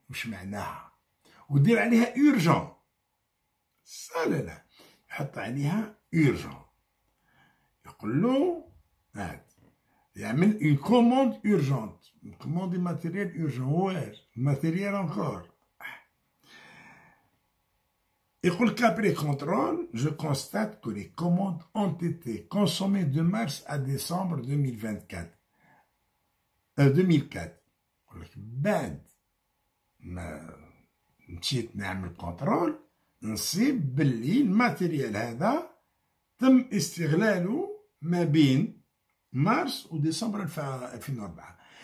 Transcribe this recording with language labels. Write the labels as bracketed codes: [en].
[ar] وش معناها؟ ودير عليها أورجون. لا يحط عليها أورجون. يقول له هاد يعمل اون كوموند أورجونت، كوموند ماتيريال أورجون. واش ماتيريال انكور؟ يقول [fr] qu'après contrôle, je constate que les commandes ont été consommées de mars à décembre 2024. 2004. [ar] يقول لك بعد ما مشيت نعمل كونترول نصيب باللي الماتيريال هذا تم استغلاله ما بين مارس وديسمبر 2004.